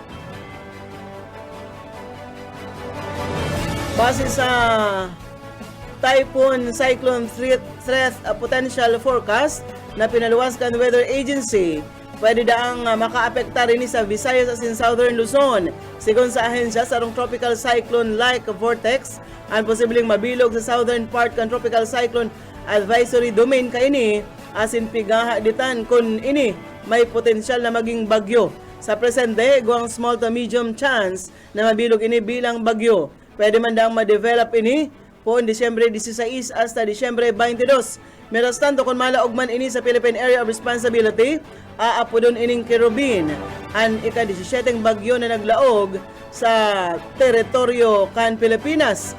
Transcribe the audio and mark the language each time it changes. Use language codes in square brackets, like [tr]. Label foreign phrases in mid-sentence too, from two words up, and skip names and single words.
[bik] Base sa Typhoon Cyclone Threat Potential Forecast na pinaluwas kan Weather Agency, pwede daang makaapekta rin sa Visayas asin Southern Luzon. Sigon sa ahensya, sarong [en] tropical cyclone-like vortex [bik] ang posibleng mabilog sa [en] southern part [bik] kan [en] tropical cyclone advisory domain [bik] kaini asin pigahaditan kun ini may potensyal na maging bagyo. Sa presente, guang [en] small to medium chance [bik] na mabilog ini bilang bagyo. Pwede man daang ma-develop ini po Disyembre 16 hasta Disyembre 22. Meron tanto kung malaog man ini sa Philippine Area of Responsibility, aapodon ining Kerubin, ang ika-17 bagyo na naglaog sa teritoryo kan Pilipinas.